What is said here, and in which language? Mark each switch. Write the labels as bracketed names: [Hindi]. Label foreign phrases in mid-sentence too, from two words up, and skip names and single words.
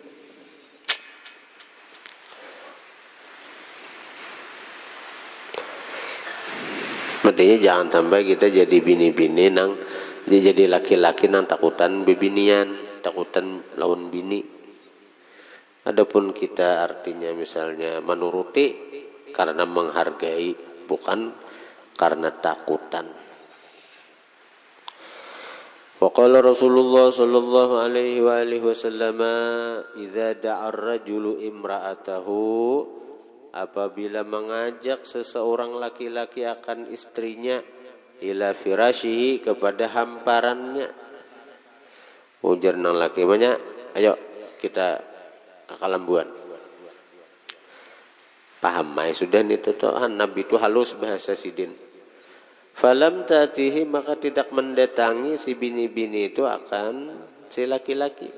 [Banjar] Makanya jangan sampai kita jadi bini-bini nang jadi laki-laki nang takutan bebinian, takutan lawan bini. Adapun kita artinya misalnya menuruti karena menghargai, bukan karena takutan. [Arabic] وقال رسول الله صلى الله عليه وآله وسلم إذا دعا الرجل امرأته, [Indonesian] apabila mengajak seseorang laki-laki akan istrinya, [Arabic] إلى فراشه, [Indonesian] kepada hamparannya. [Banjar] Ujar nang laki banyak, ayo kita ke kalambuan. Paham mai sudah itu toh, Nabi itu halus bahasa sidin. [Arabic] فلم تأته, [Indonesian] maka tidak mendatangi si bini-bini itu akan si laki-laki.